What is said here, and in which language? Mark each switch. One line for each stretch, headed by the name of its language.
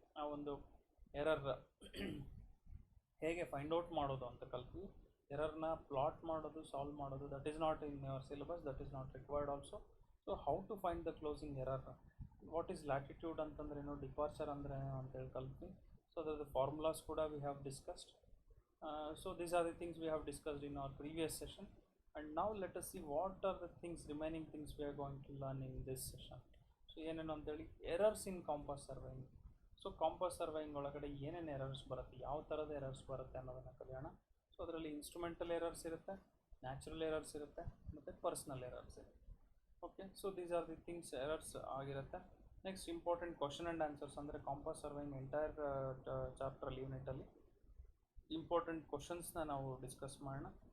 Kannada: ಆ ಒಂದು ಎರರ್ ಹೇಗೆ ಫೈಂಡ್ ಔಟ್ ಮಾಡೋದು ಅಂತ ಕಲ್ತ್ವಿ. ಎರರ್ನ ಪ್ಲಾಟ್ ಮಾಡೋದು, ಸಾಲ್ವ್ ಮಾಡೋದು,
English: That is not in your syllabus, that is not required also. So how to find the closing error, what is latitude
Kannada: ಅಂತಂದ್ರೇನು, departure ಅಂದ್ರೇನು ಅಂತೇಳಿ ಕಲ್ತ್ವಿ.
English: so
Kannada: ಅದರದ್ದು ಫಾರ್ಮುಲಾಸ್ ಕೂಡ
English: We have discussed. So these are the things we have discussed in our previous session, and now let us see what are the remaining things we are going to learn in this session.
Kannada: So ಏನೇನು ಅಂತೇಳಿ,
English: Errors in compass surveying.
Kannada: So compass surveying ಒಳಗಡೆ ಏನೇನು errors ಬರುತ್ತೆ, ಯಾವ ಥರದ errors ಬರುತ್ತೆ ಅನ್ನೋದನ್ನು ಕಲಿಯೋಣ. ಸೊ ಅದರಲ್ಲಿ ಇನ್ಸ್ಟ್ರುಮೆಂಟಲ್ ಎರರ್ಸ್ ಇರುತ್ತೆ, ನ್ಯಾಚುರಲ್ ಎರರ್ಸ್ ಇರುತ್ತೆ, ಮತ್ತು ಪರ್ಸ್ನಲ್ ಎರರ್ಸ್ ಇರುತ್ತೆ. Okay,
English: so these are the things
Kannada: errors ಆಗಿರುತ್ತೆ. Next important question and answers, ಅಂದರೆ ಕಾಂಪಾಸ್ ಸರ್ವೇಯಿಂಗ್ ಎಂಟೈರ್ ಚಾಪ್ಟ್ರಲ್ಲಿ ಯೂನಿಟಲ್ಲಿ ಇಂಪಾರ್ಟೆಂಟ್ ಕ್ವಶನ್ಸ್ನ ನಾವು ಡಿಸ್ಕಸ್ ಮಾಡೋಣ.